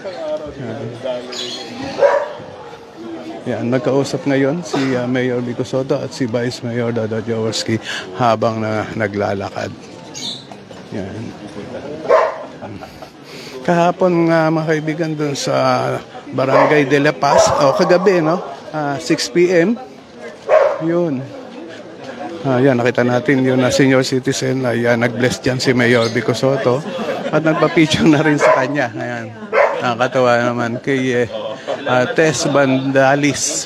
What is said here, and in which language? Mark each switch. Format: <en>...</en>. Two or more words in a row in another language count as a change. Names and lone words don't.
<tl>Yan, nagkausap ngayon si Mayor Vico Sotto at si Vice Mayor Dodot Jaworski habang naglalakad. Yan. Kahapon nga mga kaibigan doon sa Barangay de la Paz, kagabi, 6 p.m. Yun. Yan, nakita natin yung senior citizen ay nag-bless dyan si Mayor Vico Soto at nagpa-picture na rin sa kanya. Ayan. Nakakatawa naman kay Tess Bandalis.</tl>